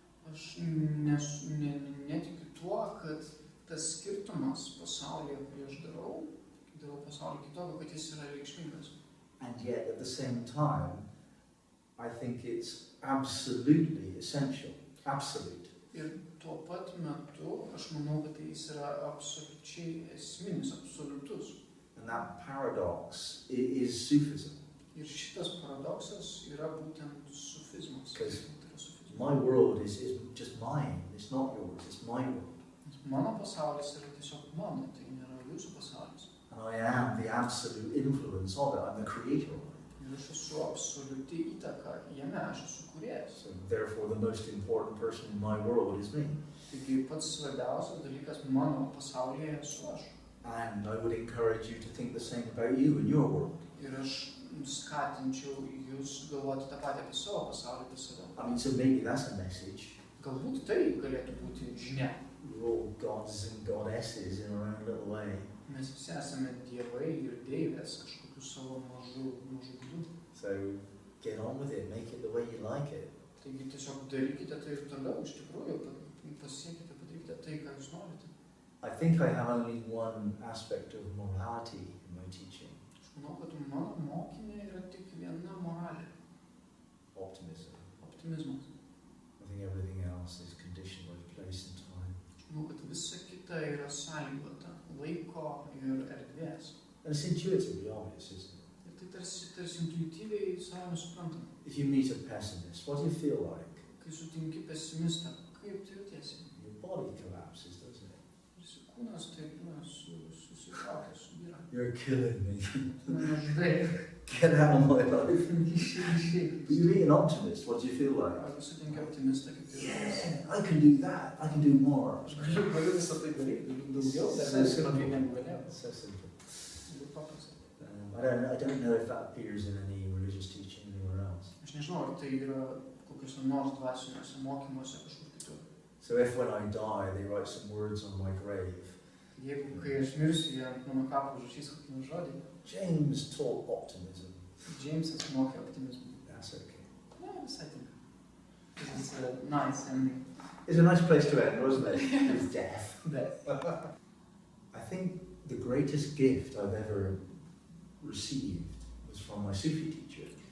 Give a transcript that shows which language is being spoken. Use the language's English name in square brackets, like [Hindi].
[Lithuanian] Aš netikiu tuo, kad tas skirtumas pasaulyje, kurį aš darau pasaulį kitokio, kad jis yra reikšmingas. [English] And yet, at the same time, I think it's absolutely essential. Absolute. [Lithuanian] Ir tuo pat metu, aš manau, kad jis yra absoliučiai esminis, absoliutus. [English] And that paradox is sufism. [Lithuanian] Ir šitas paradoksas yra būtent sufizmas. [English] My world is just mine. It's not yours. It's my world. [Lithuanian] Mano pasaulis yra tiesiog mano, tai nėra jūsų pasaulis. [English] And I am the absolute influence of it. I'm the creator of it. [Lithuanian] Ir aš esu absoliuti įtaka jame, aš esu kūrėjas. [English] So therefore, the most important person in my world is me. [Lithuanian] Taigi pats svarbiausias dalykas mano pasaulyje esu aš. [English] And I would encourage you to think the same about you and your world. [Lithuanian] Ir aš skatinčiau jūs galvoti tą patį apie savo pasaulį, apie save. [English] I mean, so maybe that's a message. [Lithuanian] Galbūt tai galėtų būti žinia. [English] We're all gods and goddesses in our own little way. [Lithuanian] Mes visi esame dievai ir deivės kažkokiu savo mažu būdu. [English] So get on with it, make it the way you like it. [Lithuanian] Taigi tiesiog darykite tai ir toliau, iš tikrųjų, pasiekite, padarykite tai, ką jūs norite. [English] I think I have only one aspect of morality in my teaching. [Lithuanian] Aš manau, kad mano mokyme yra tik viena moralė. [English] Optimism. [Lithuanian] Optimizmas. [English] I think everything else is conditioned by place and time. [Lithuanian] Aš manau, kad visa kita yra sąlygota laiko ir erdvės. [English] And it's intuitively obvious, isn't it? [Lithuanian] Ir tai tarsi intuityviai savame suprantame. [English] If you meet a pessimist, what do you feel like? [Lithuanian] Kai sutinki pesimistą, kaip tu jautiesi? [English] Your body collapses, doesn't it? [Lithuanian] Kūnas taip susitraukia, subyra. [English] You're killing me. [Lithuanian] Nežudai. [English] Get out of my life. [Lithuanian] Išeik. [English] But you meet an optimist, what do you feel like? [Lithuanian] Arba sutinki optimistą, kaip tu jautiesi. [English] Yeah, I can do that. I can do more. [Lithuanian] Galiu visą tai daryti, daugiau, dar negu galėjau. [English] So simple. [Lithuanian] Paprasta. [English] I don't know if that appears in any religious teaching anywhere else. [Lithuanian] Aš nežinau, ar tai yra kokiuose nors dvasiniuose mokymuose kažkur kitur. [English] So if when I die they write some words on my grave. [Lithuanian] Jeigu kai aš mirsiu, jie ant mano kapo užrašys kokį žodį. [English] James taught optimism. [Lithuanian] Džeimsas mokė optimizmą. [English] That's okay. [Lithuanian] Ne, visai tinka. [English] It's a nice ending. It's a nice place to end, wasn't it? With death. Death. I think the greatest gift I've ever received was from my Sufi teacher.